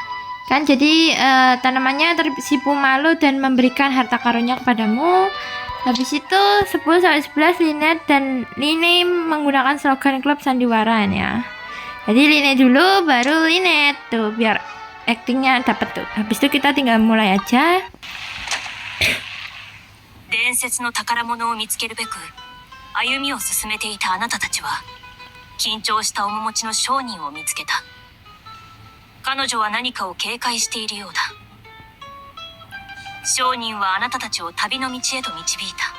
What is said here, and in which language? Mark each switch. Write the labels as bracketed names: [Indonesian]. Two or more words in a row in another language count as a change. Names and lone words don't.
[Indonesian] Kan jadi tanamannya tersipu malu dan memberikan harta karunnya kepadamu. Habis itu 10 sampai 11 Linet dan Line menggunakan slogan klub sandiwara ya. Jadi Line dulu baru Linet tuh biar actingnya dapat tuh. Habis itu kita tinggal mulai aja. [Japanese] 伝説の宝物を見つけるべく歩みを進めていたあなたたちは緊張した面持ちの商人を見つけた。彼女は何かを警戒しているようだ。商人はあなたたちを旅の道へと導いた。